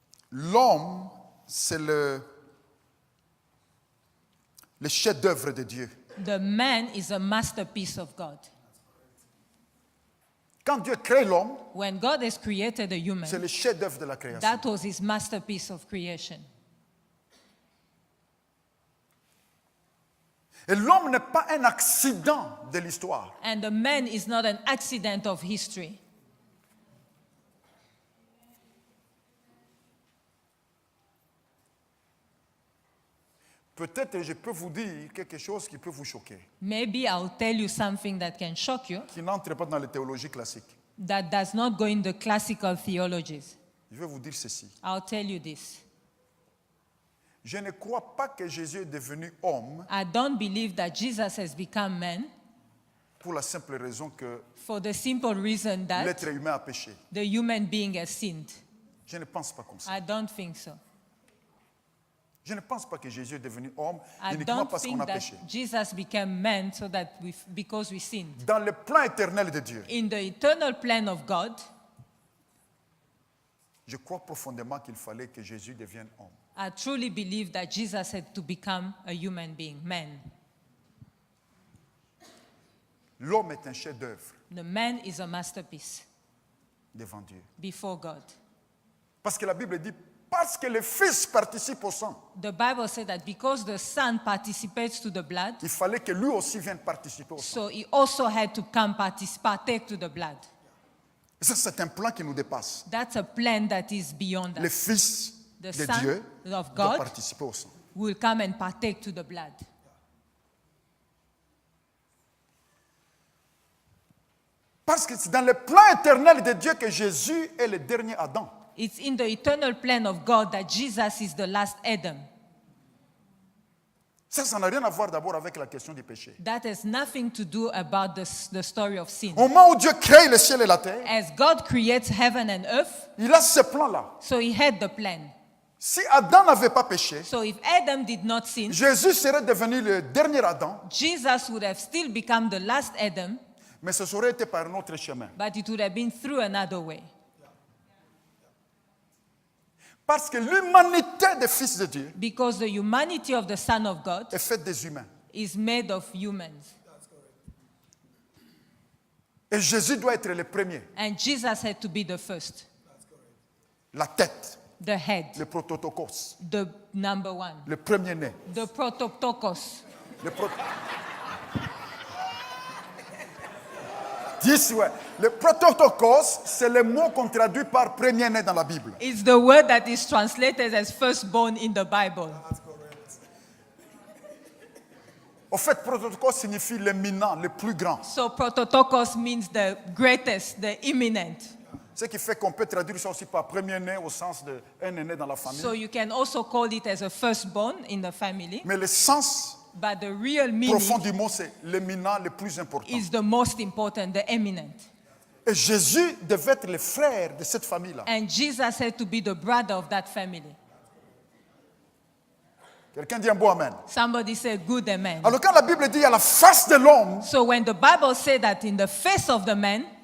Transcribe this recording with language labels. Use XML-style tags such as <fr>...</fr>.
<fr>L'homme, c'est le chef-d'œuvre de Dieu.</fr> <en>The man is a masterpiece of God.</en> <fr>Quand Dieu crée l'homme,</fr> <en>When God has created a</en> <fr>c'est</fr> <en>human,</en> <fr>le chef-d'œuvre de la création.</fr> <en>that was his masterpiece of creation.</en> <fr>Et l'homme n'est pas un accident de l'histoire.</fr> <en>And the man is not an accident of history.</en> <fr>Peut-être je peux vous dire quelque chose qui peut vous choquer,</fr> <en>Maybe I'll tell you something that can shock you,</en> <fr>qui n'entre pas dans les théologies classiques.</fr> <en>that does not go in the classical theologies.</en> <fr>Je vais vous dire ceci.</fr> <en>I'll tell you this.</en> <fr>Je ne crois pas que Jésus est devenu homme</fr> <en>I don't believe that Jesus has become man</en> <fr>pour la simple raison que</fr> <en>for the simple reason that</en> <fr>l'être humain a péché.</fr> <en>the human being has sinned.</en> <fr>Je ne pense pas comme ça.</fr> <en>I don't think so.</en> <fr>Je ne pense pas que Jésus est devenu homme</fr> <en>I</en> <fr>uniquement</fr> <en>don't</en> <fr>parce qu'on</fr> <en>think</en> <fr>a</fr> <en>that</en> <fr>péché.</fr> <en>Jesus became man so that because we sinned.</en> <fr>Dans le plan éternel de Dieu,</fr> <en>In the eternal plan of God,</en> <fr>je crois profondément qu'il fallait que Jésus devienne homme.</fr> <en>I truly believe that Jesus had to become a human being, man.</en> <fr>L'homme est un chef-d'œuvre</fr> <en>The man is a masterpiece</en> <fr>devant Dieu.</fr> <en>before God.</en> <fr>Parce que la Bible dit, parce que le Fils participe au sang,</fr> <en>The Bible said that because the Son participates to the blood,</en> <fr>il fallait que lui aussi vienne participer au sang.</fr> <en>so he also had to come partake to the blood.</en> <fr>Et ça, c'est un plan qui nous dépasse.</fr> <en>That's a plan that is beyond</en> <fr>Le</fr> <en>us.</en> <fr>Fils</fr> <en>The</en> <fr>de</fr> <en>Son</en> <fr>Dieu</fr> <en>of</en> <fr>doit</fr> <en>God</en> <fr>participer au sang.</fr> <en>will come and partake to the blood.</en> <fr>Parce que c'est dans le plan éternel de Dieu que Jésus est le dernier Adam.</fr> <en>It's in the eternal plan of God that Jesus is the last Adam.</en> <fr>Ça n'a rien à voir d'abord avec la question du péché.</fr> <en>That has nothing to do about the story of sin.</en> <fr>Au moment où Dieu crée le ciel et la terre,</fr> <en>As God creates heaven and earth,</en> <fr>il a ce plan-là.</fr> <en>so he had the plan.</en> <fr>Si Adam n'avait pas péché,</fr> <en>So if Adam did not sin,</en> <fr>Jésus serait devenu le dernier Adam,</fr> <en>Jesus would have still become the last Adam,</en> <fr>mais ce serait été par un autre chemin.</fr> <en>but it would have been through another way.</en> <fr>Parce que l'humanité des fils de Dieu</fr> <en>Because the humanity of the Son of God</en> <fr>est faite des humains.</fr> <en>is made of humans.</en> <fr>Et Jésus doit être le premier,</fr> <en>And Jesus had to be the first,</en> <fr>la tête,</fr> <en>the head,</en> <fr>le prototokos,</fr> <en>the number one,</en> <fr>le premier-né.</fr> <en>the prototokos.</en> <fr>Le pro- Dis, ouais. Le prototokos, c'est le mot qu'on traduit par premier-né dans la Bible.</fr> <en>It's the word that is translated as firstborn in the Bible.</en> <fr>Au fait, prototokos signifie l'éminent, le plus grand.</fr> <en>So prototokos means the greatest, the imminent.</en> <fr>Ce qui fait qu'on peut traduire ça aussi par premier-né au sens d'un aîné dans la famille.</fr> <en>So you can also call it as a firstborn in the family.</en> <fr>Mais le sens</fr> <en>But the real</en> <fr>profond</fr> <en>meaning</en> <fr>du mot, c'est l'éminent, le plus important.</fr> <en>is the most important, the eminent.</en> <fr>Et Jésus devait être le frère de cette famille-là.</fr> <en>And Jesus had to be the brother of that family.</en> <fr>Quelqu'un dit un beau amen.</fr> <en>Somebody said, good amen.</en> <fr>Alors quand la Bible dit à la face de l'homme,</fr> <en>So when the Bible said that in the face of the man,</en>